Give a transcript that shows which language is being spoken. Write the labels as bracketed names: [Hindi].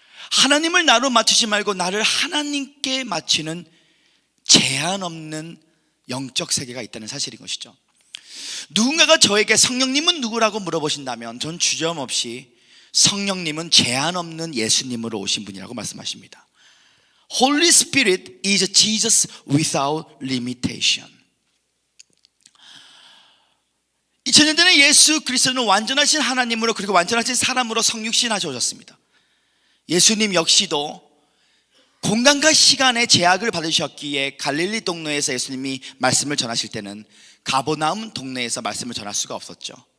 [Korean] 하나님을 나로 맞추지 말고 나를 하나님께 맞추는 제한 없는 영적 세계가 있다는 사실인 것이죠. 누군가가 저에게 성령님은 누구라고 물어보신다면 전 주저없이 성령님은 제한 없는 예수님으로 오신 분이라고 말씀하십니다. [English] Holy Spirit is Jesus without limitation. [Korean] 2000년 전에 예수 그리스도는 완전하신 하나님으로 그리고 완전하신 사람으로 성육신하셔 오셨습니다. 예수님 역시도 공간과 시간의 제약을 받으셨기에 갈릴리 동네에서 예수님이 말씀을 전하실 때는 가버나움 동네에서 말씀을 전할 수가 없었죠.